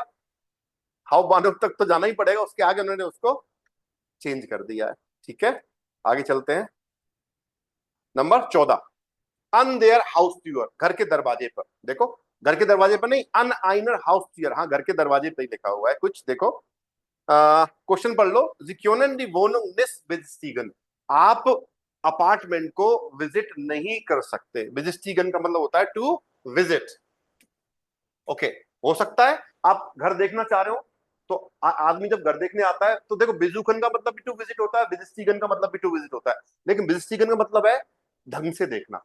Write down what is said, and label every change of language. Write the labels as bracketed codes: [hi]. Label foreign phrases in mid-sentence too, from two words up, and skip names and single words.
[hi] हाउ बानोप तक तो जाना ही पड़ेगा, उसके आगे उन्होंने उसको चेंज कर दिया है। ठीक है, आगे चलते हैं। [de] नंबर 14, an der Haus Tür. [hi] घर के दरवाजे पर, देखो घर के दरवाजे पर नहीं, [de] an einer Haus Tür, [hi] हाँ घर के दरवाजे पर ही लिखा हुआ है कुछ, देखो क्वेश्चन पढ़ लो। [de] Sie können die Wohnung nicht besichtigen। [hi] आप अपार्टमेंट को विजिट नहीं कर सकते। besichtigen का मतलब होता है [en] to visit. [hi] ओके, हो सकता है आप घर देखना चाह रहे हो, तो आदमी जब घर देखने आता है तो देखो, बिजुखन का मतलब भी [en] to visit [hi] होता है, बिजिस्टीगन का मतलब भी [en] to visit [hi] होता है, लेकिन बिजिस्टीगन का मतलब है ढंग से देखना।